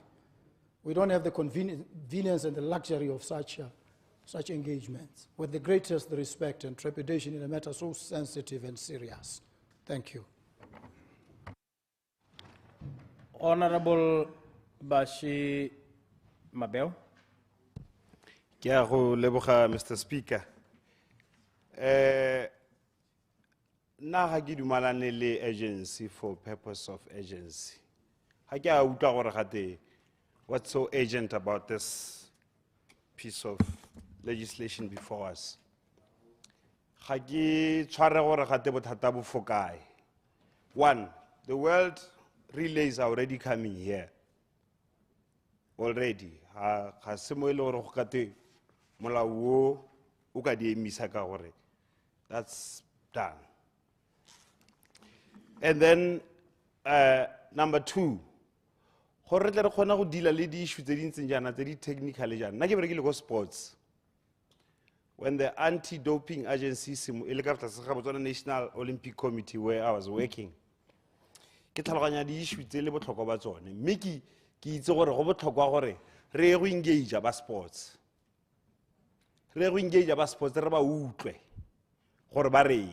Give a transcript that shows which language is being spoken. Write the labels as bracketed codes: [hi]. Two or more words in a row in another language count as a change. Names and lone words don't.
[en] We don't have the convenience and the luxury of such engagements. With the greatest respect and trepidation in a matter so sensitive and serious. Thank you. Honorable Bashi Mabel. [tn] Ke a go leboga, [en] Mr. Speaker. [tn] Na ha ke dumalane le [en] agency for purpose of agency. [tn] Ha ke a utlwa gore gate [en] what's so urgent about this piece of legislation before us. [tn] Ha ke tshware gore gate bothata bo fokae. [en] One, the world relays are already coming here. Already. [tn] ga se mo e le gore go kate molao wo o ka di emisa ka gore [en] that's done. And then number 2, [tn] gore re tle re kgona go deala le di-issue tse di ntseng jaana tse di technical jaana. Nna ke berekile ko sports [en] when the anti-doping agency [tn] e le ka tlase ga Botswana National Olympic Committee [en] where I was working, [tn] ke tlhaloganya di-issue tse le botlhokwa ba tsone, mme ke itse gore go botlhokwa gore re go engage ba sports, re go engage ba sports, re ba utlwe gore ba reng.